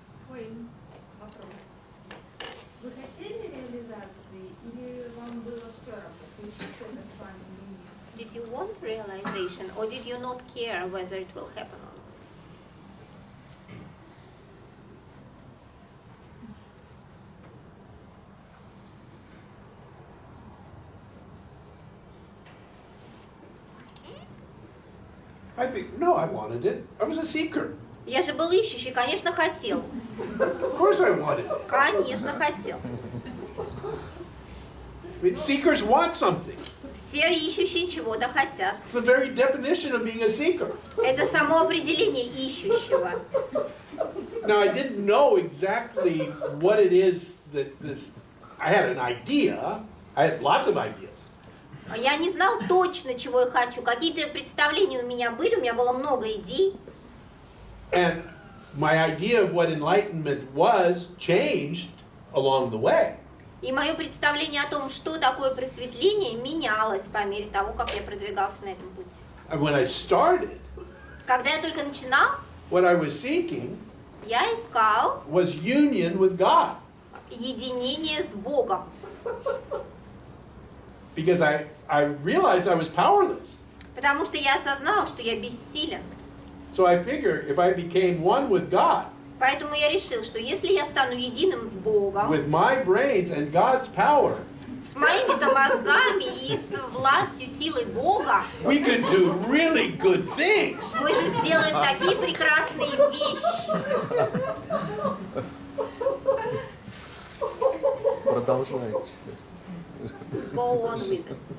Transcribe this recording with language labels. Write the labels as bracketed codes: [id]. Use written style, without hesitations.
[ru] Уэйн, вопрос. Вы хотели реализации или вам было все равно, случится это с вами или нет? [en] Did you want realization or did you not care whether it will happen or not? I think, no, I wanted it. I was a seeker. [ru] Я же был ищущий, конечно, хотел. [en] Of course I wanted it. [ru] Конечно, хотел. [en] I mean, seekers want something. [ru] Все ищущие чего-то хотят. [en] It's the very definition of being a seeker. Это само определение ищущего. Now, I didn't know exactly what it is that this... I had an idea. I had lots of ideas. [ru] Я не знал точно, чего я хочу. Какие-то представления у меня были, у меня было много идей. [en] And my idea of what enlightenment was changed along the way. [ru] И мое представление о том, что такое просветление, менялось по мере того, как я продвигался на этом пути. [en] And when I started, [ru] Когда я только начинал, [en] what I was seeking [ru] я искал [en] was union with God. [ru] единение с Богом. [en] Because I realized I was powerless. [ru] Потому что я осознал, что я бессилен. [en] So I figured if I became one with God, [ru] Поэтому я решил, что если я стану единым с Богом, [en] with my brains and God's power, [ru] с моими-то мозгами и с властью, силой Бога, [en] we could do really good things. [ru] мы же сделаем такие прекрасные вещи. Продолжайте. [en] Go on with it.